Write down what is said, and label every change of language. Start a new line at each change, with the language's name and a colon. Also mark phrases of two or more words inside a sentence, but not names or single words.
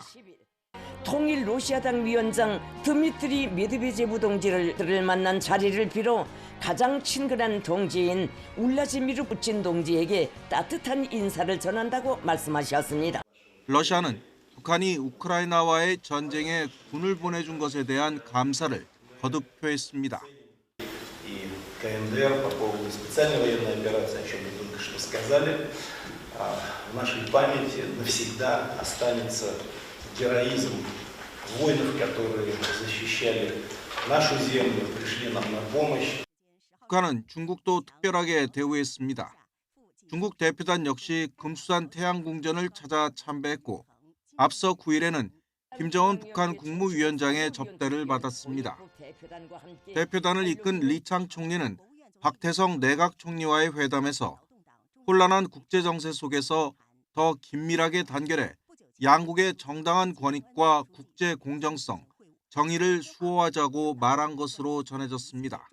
Korean: 통일 러시아당 위원장 드미트리 메드베제브 동지를 만난 자리를 빌어 가장 친근한 동지인 울라지미르 푸틴 동지에게 따뜻한 인사를 전한다고 말씀하셨습니다. 러시아는 북한이 우크라이나와의 전쟁에 군을 보내준 것에 대한 감사를 거듭 표했습니다.
Russian: КНДР по поводу специальной военной операции, о чем вы только что сказали, в нашей памяти навсегда останется героизм воинов, которые защищали нашу землю, пришли нам на помощь.
Korean: 북한은 중국도 특별하게 대우했습니다. 중국 대표단 역시 금수산 태양궁전을 찾아 참배했고 앞서 9일에는 김정은 북한 국무위원장의 접대를 받았습니다. 대표단을 이끈 리창 총리는 박태성 내각 총리와의 회담에서 혼란한 국제정세 속에서 더 긴밀하게 단결해 양국의 정당한 권익과 국제 공정성, 정의를 수호하자고 말한 것으로 전해졌습니다.